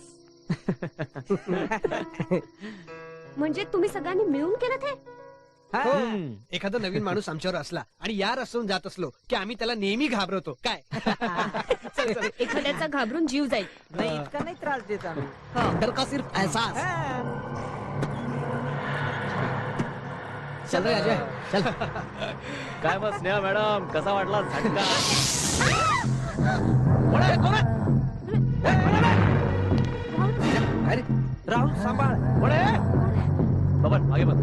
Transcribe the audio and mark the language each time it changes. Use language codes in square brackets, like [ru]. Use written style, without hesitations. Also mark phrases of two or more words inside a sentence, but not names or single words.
[mr] म्हणजे तुम्ही सगळ्यांनी मिळून केलं ते? एखादा नवीन माणूस आमच्यावर असला आणि या रस्त्यावरून जात असलो की आम्ही त्याला नेहमी घाबरवतो काय. चल, चल. एखाद्याचा घाबरून जीव जाईल. नाही इतका नाही त्रास देत आम्ही. [hi] डर का सिर्फ एहसास. चल रे अजय चल. [mr] काय मग स्नेहा मॅडम कसा वाटला झटका. अरे राहुल सांभाळ. बाबा मागे बघ.